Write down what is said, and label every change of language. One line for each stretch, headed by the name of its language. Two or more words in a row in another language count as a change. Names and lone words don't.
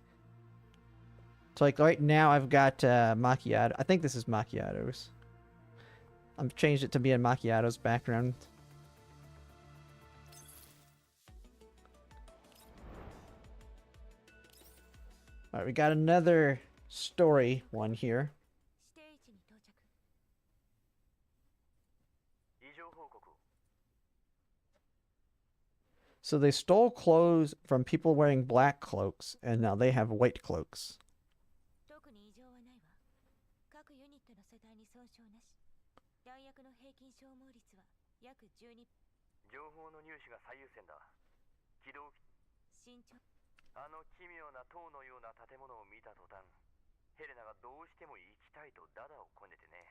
English: So like right now I've got macchiato. I think this is macchiatos. I've changed it to be in macchiato's background. Alright, we got another story one here.
Japanese: 指定位置に到着。異常報告を。
English: So they stole clothes from people wearing black cloaks, and now they have white cloaks.
Japanese: 特に異常はないわ。各ユニットの世帯に損傷なし。弾薬の平均消耗率は約12。情報の入手が最優先だ。起動。慎重。あの奇妙な塔のような建物を見た途端、ヘレナがどうしても行きたいとダダをこねてね。